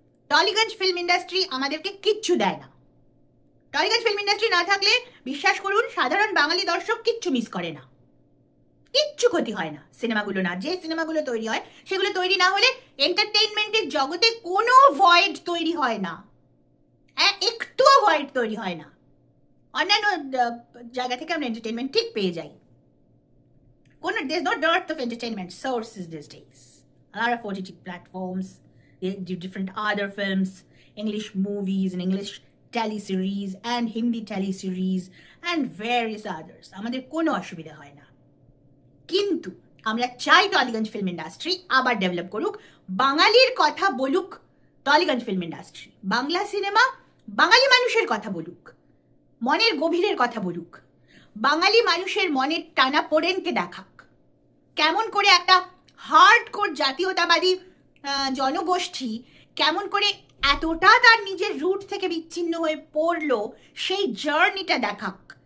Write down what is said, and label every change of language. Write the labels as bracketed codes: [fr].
[bn] Tollygunge film industry আমাদেরকে কিচ্ছু দেয় না। টলিগঞ্জ ফিল্ম ইন্ডাস্ট্রি না থাকলে বিশ্বাস করুন সাধারণ বাঙালি দর্শক কিচ্ছু মিস করে না, কিচ্ছু ক্ষতি হয় না। সিনেমাগুলো না, যে সিনেমাগুলো তৈরি হয় সেগুলো তৈরি না হলে এন্টারটেইনমেন্টের জগতে কোনো ভয়েড তৈরি হয় না, একটুও ভয়েড তৈরি হয় না। অন্যান্য জায়গা থেকে আমরা এন্টারটেইনমেন্ট ঠিক পেয়ে যাই। [en] there's no dearth of entertainment sources these days. A lot of OTT platforms, different other films, English movies and English teleseries and Hindi teleseries and various others. [bn] আমাদের কোনো অসুবিধা হয় না। কিন্তু আমরা চাই টলিগঞ্জ ফিল্ম ইন্ডাস্ট্রি আবার ডেভেলপ করুক, বাঙালির কথা বলুক Tollygunge film industry, Bangla cinema বাঙালি মানুষের কথা বলুক, মনের গভীরের কথা বলুক, বাঙালি মানুষের মনের টানা পোড়েনকে দেখাক, কেমন করে একটা হার্ডকোর জাতীয়তাবাদী জনগোষ্ঠী কেমন করে এতটা তার নিজের রুট থেকে বিচ্ছিন্ন হয়ে পড়লো সেই জার্নিটা দেখাক।